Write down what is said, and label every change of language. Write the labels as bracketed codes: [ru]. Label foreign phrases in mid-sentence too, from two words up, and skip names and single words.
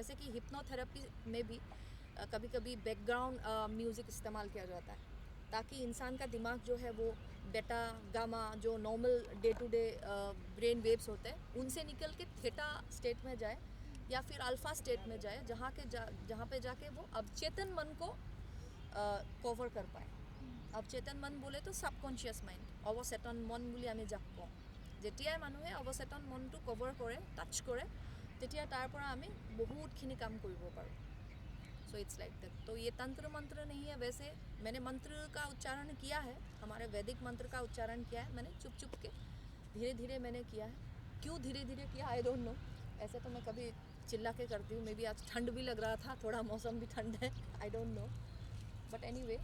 [hi] जैसे कि हिप्नोथेरेपी में भी कभी कभी बैकग्राउंड म्यूज़िक इस्तेमाल किया जाता है, ताकि इंसान का दिमाग जो है वो [en] beta gamma, [hi] जो [en] normal day to day brain waves [hi] होते हैं, उनसे निकल के [en] theta state [hi] में जाए या फिर [en] alpha state [hi] में जाए, जहाँ पे जाके वो अवचेतन मन को कवर कर पाए। अवचेतन मन बोले तो [en] subconscious mind, [as] অৱচেতন মন বুলি আমি যাক কওঁ। যেতিয়াই মানুহে অৱচেতন মনটো কভাৰ কৰে, টাচ কৰে, তেতিয়া তাৰ পৰা আমি বহুতখিনি काम কৰিব পাৰোঁ। [en] So it's like that. [hi] तो ये तंत्र मंत्र नहीं है, वैसे मैंने मंत्र का उच्चारण किया है, हमारे वैदिक मंत्र का उच्चारण किया है मैंने, चुप चुप के धीरे धीरे मैंने किया है। क्यों धीरे धीरे किया [en] I don't know, [hi] ऐसे तो मैं कभी चिल्ला के करती हूँ, [en] may be [hi] आज ठंड भी लग रहा था, थोड़ा मौसम भी ठंड है, [en] I don't know, but anyway.